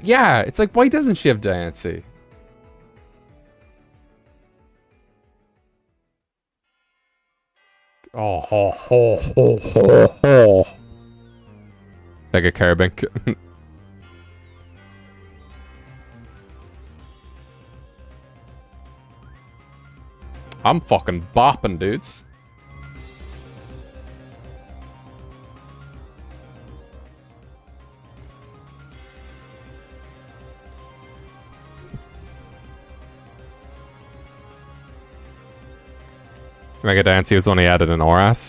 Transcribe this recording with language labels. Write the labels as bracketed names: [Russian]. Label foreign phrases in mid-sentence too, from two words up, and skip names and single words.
[English] Yeah, it's like, why doesn't she have Diancie? Oh, ho, ho, ho, ho, ho. Mega Carbink. I'm fucking bopping, dudes. Mega Dance was only added in Oras.